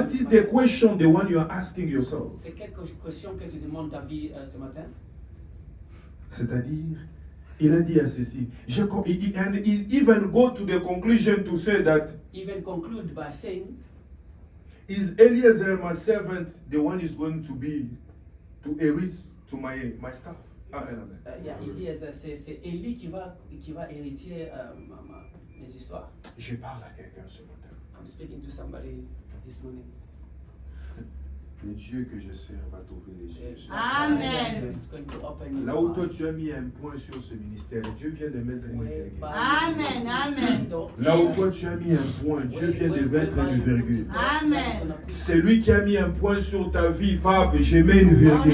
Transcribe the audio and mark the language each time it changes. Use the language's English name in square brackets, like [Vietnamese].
[English] What is the question, the one you are asking yourself? [French] C'est quelle question que tu demandes ta vie ce matin? C'est-à-dire, il a dit à ceci. [English] And he even go to the conclusion to say that Even conclude by saying, is Eliezer my servant the one is going to be to inherit to my stuff? Amen, amen. [French] yeah, il dit c'est Élie qui va hériter mes histoires. Je parle à quelqu'un ce matin. [English] I'm speaking to somebody this morning. [French] Le Dieu que je sers va t'ouvrir les yeux. Amen. [English] It's going to open your [French] Là où toi [English] eyes. [French] tu as mis un point sur ce ministère, Dieu vient de mettre une virgule. Amen, amen. Là où toi tu as mis un point, Dieu vient de mettre une virgule. Amen. Celui qui a mis un point sur ta vie, Fab, je mets une virgule.